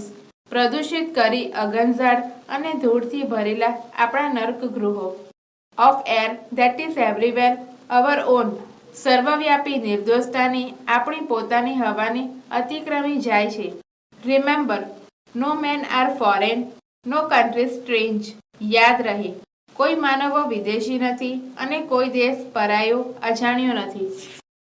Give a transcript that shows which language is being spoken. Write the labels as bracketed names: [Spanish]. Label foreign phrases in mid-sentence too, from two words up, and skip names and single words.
[Gujarati] પ્રદૂષિત કરી અગનઝાડ અને ધૂળથી ભરેલા આપણા નર્ક ગૃહો. [English] Of air that is everywhere our own. [Gujarati] સર્વવ્યાપી નિર્દોષતાની આપણી પોતાની હવાને અતિક્રમી જાય છે. [English] Remember, no men are foreign, no country strange. [Gujarati] યાદ રહે, કોઈ માનવો વિદેશી નથી અને કોઈ દેશ પરાયો અજાણ્યો નથી.